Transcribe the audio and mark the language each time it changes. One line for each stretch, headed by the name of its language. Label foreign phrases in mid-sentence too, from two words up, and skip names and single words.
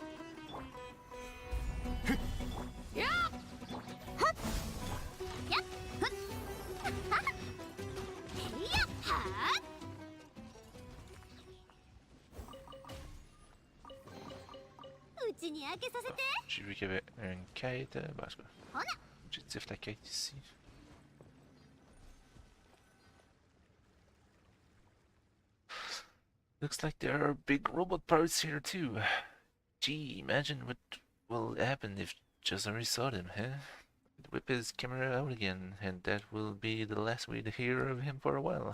French: やっはっやっふっはっへいやはあうちに開けさせて J'ai vu qu'il y avait une quête. Bah, en tout cas, Voilà. objectif la quête ici.
English: Looks like there are big robot parts here too. Gee, imagine what will happen if Jazari saw them, huh? He'd whip his camera out again, and that will be the last we'd hear of him for a while.